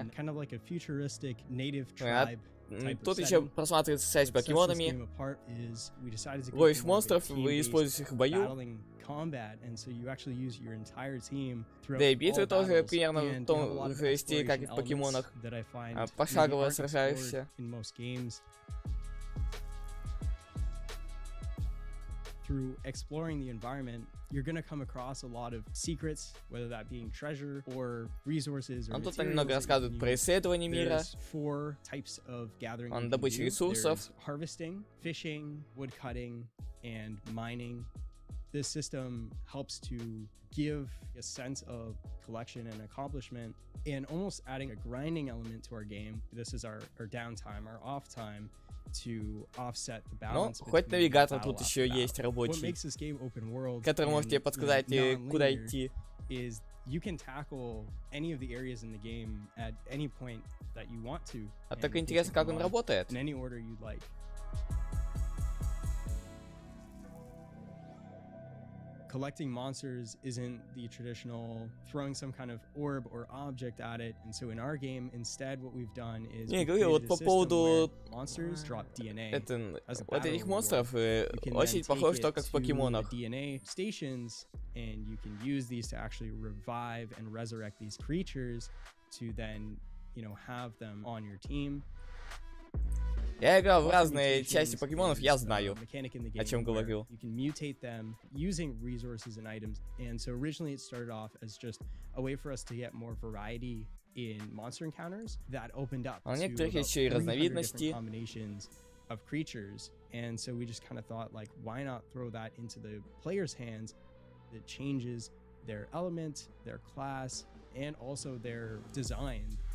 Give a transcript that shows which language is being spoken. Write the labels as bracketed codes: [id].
[en] in kind of like a futuristic native tribe. [ru] Тут еще просматривается связь с покемонами. Ловишь монстров, вы используете их в бою. Да и битвы тоже примерно в том же стиле, как и в покемонах. Пошагово сражаешься. [en] Through exploring the environment, you're going to come across a lot of secrets, whether that being treasure or resources or [ru] Тут немного рассказывают про исследование мира. [en] There's 4 types of gathering. [ru] Он добыча ресурсов. [en] There's harvesting, fishing, woodcutting, and mining. This system helps to give a sense of collection and accomplishment, and almost adding a grinding element to our game. This is our downtime, our off time, to offset the balance. [ru] Ну, хоть навигатор тут еще есть рабочий, который может тебе подсказать, куда идти. [en] Is you can tackle any of the areas in the game at any point that you want to. [ru] А так интересно, как он работает. [en] In any order you'd like. Collecting monsters isn't the traditional throwing some kind of orb or object at it, and so in our game, instead, what we've done is [ru] Не, говорю, вот по поводу [en] monsters drop DNA. [ru] Вот этих монстров очень похож то, как в покемонах. [en] DNA stations, and you can use these to actually revive and resurrect these creatures to then, you know, have them on your team. [ru] Я играл в разные части покемонов, я знаю, о чем говорю. [en] You can mutate them using resources and items. And so originally it started off as just a way for us to get more variety in monster encounters that opened up [ru] А у [en] to [ru] некоторых [en] about [ru] еще и [en] 300 [ru] разновидности. [en] different combinations of creatures. And so we just kind of thought, like, why not throw that into the player's hands that changes their element, their class, and also their design.